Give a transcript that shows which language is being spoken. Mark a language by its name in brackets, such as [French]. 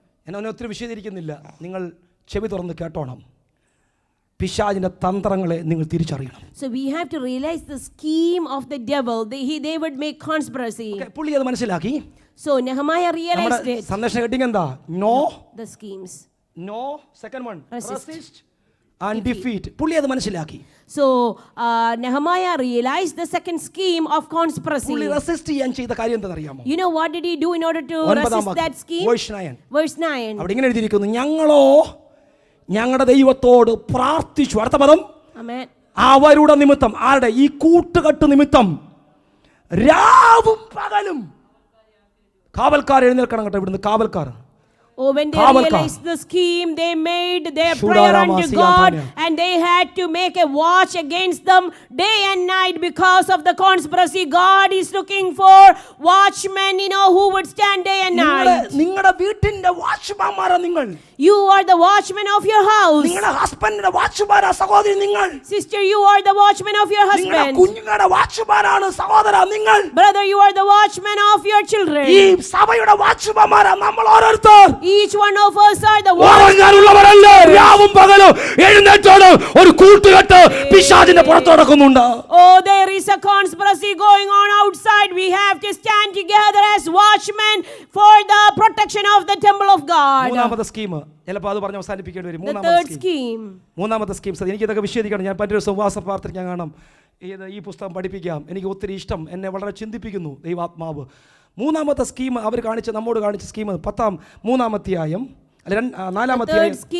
[Malayalam] എന്നെ ഒത്തിരി വിശദീകരിക്കുന്നില്ല, നിങ്ങൾ ചെവി തുറന്ന് കേട്ടോണം. പിശാചിന്റെ തന്ത്രങ്ങളെ നിങ്ങൾ തിരിച്ചറിയണം. [English] So we have to realize the scheme of the devil. They would make conspiracy. [Malayalam] പുള്ളി അത് മനസ്സിലാക്കി. [English] So Nehemiah realized it. [Malayalam] സന്ദേശം ഹെഡിങ് എന്താ? No [English] the schemes. No, second one Resist and defeat. [Malayalam] പുള്ളി അത് മനസ്സിലാക്കി. [English] So Nehemiah realized the second scheme of conspiracy. [Malayalam] പുള്ളി resist ചെയ്യാൻ ചെയ്ത കാര്യം എന്താണെന്നറിയാമോ? [English] You know what did he do in order to resist that scheme? Verse 9. [Malayalam] അവിടെ ഇങ്ങനെ എഴുതിയിരിക്കുന്നു, ഞങ്ങളോ ഞങ്ങളുടെ ദൈവത്തോട് പ്രാർത്ഥിച്ചു. അടുത്ത പദം, [English] Amen. [Malayalam] അവരുടെ നിമിത്തം. ആരുടെ? ഈ കൂട്ടുകെട്ട് നിമിത്തം രാവും പകലും കാവൽക്കാർ എഴുന്നേൽക്കണം കേട്ടോ. ഇവിടുന്ന് കാവൽക്കാർ. [English] Oh, when they realized the scheme, they made their prayer unto God, and they had to make a watch against them day and night because of the conspiracy. God is looking for watchmen, who would stand day and night. [Malayalam] നിങ്ങളുടെ വീട്ടിന്റെ വാച്ച്മാൻമാരാ നിങ്ങൾ. [English] You are the watchman of your house. [Malayalam] നിങ്ങളുടെ ഹസ്ബൻഡിന്റെ വാച്ച്മാനാ സഹോദരി നിങ്ങൾ. [English] Sister, you are the watchman of your husband. [Malayalam] നിങ്ങളുടെ കുഞ്ഞുങ്ങളുടെ വാച്ച്മാനാണ് സഹോദരാ നിങ്ങൾ. [English] Brother, you are the watchman of your children. [Malayalam] ഈ സഭയുടെ വാച്ച്മാൻമാരാ നമ്മൾ ഓരോരുത്തർ. [English] Each one of us are the watchman. [Malayalam] ഉറങ്ങാനുള്ളവരല്ല, രാവും പകലും എഴുന്നേറ്റോട് ഒരു കൂട്ടുകെട്ട് പിശാചിന്റെ പുറത്ത് നടക്കുന്നുണ്ട്. [English] Oh, there is a conspiracy going on outside. We have to stand together as watchmen for the protection of the temple of God. [Malayalam] മൂന്നാമത്തെ സ്കീം, ചിലപ്പോൾ അത് പറഞ്ഞ് അവസാനിപ്പിക്കേണ്ടി വരും. [English] The third scheme. [Malayalam] മൂന്നാമത്തെ സ്കീം. എനിക്ക് ഇതൊക്കെ വിശദീകരിക്കണം. ഞാൻ മറ്റൊരു ഉപവാസ പ്രാർത്ഥന കാണാം. ഈ പുസ്തകം പഠിപ്പിക്കാം. എനിക്ക് ഒത്തിരി ഇഷ്ടം, എന്നെ വളരെ ചിന്തിപ്പിക്കുന്നു ദൈവാത്മാവ്. മൂന്നാമത്തെ സ്കീം അവർ നമ്മോട് കാണിച്ച സ്കീം മൂന്നാമധ്യായം, നാലാമധ്യായം